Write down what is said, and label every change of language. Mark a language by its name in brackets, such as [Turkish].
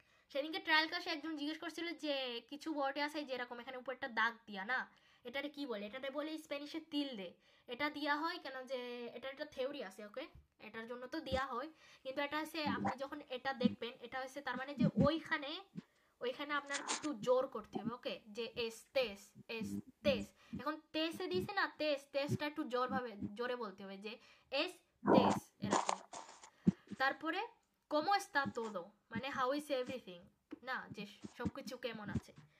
[Bangla] সেদিনকে ট্রায়াল ক্লাসে একজন জিজ্ঞেস করছিল যে কিছু ওয়ার্ডে আছে যেরকম এখানে উপরটা দাগ দিয়া না, এটারে কি বলে, এটাতে বলে স্প্যানিশে তিল দে, এটা দেওয়া হয় কেন যে এটার একটা থিওরি আছে, ওকে, এটার জন্য তো দেওয়া হয়, কিন্তু এটা হচ্ছে আপনি যখন এটা দেখবেন এটা হচ্ছে তার মানে যে ওইখানে আপনার একটু জোর করতে হবে, ওকে, যে এস্তেস, এখন তেসে দিয়েছে না, তেসটা একটু জোরে বলতে হবে, যে এস্তেস এরকম। তারপরে [Spanish] ¿cómo está todo? [Bangla] মানে [English] how is everything, [Bangla] না যে সবকিছু কেমন আছে।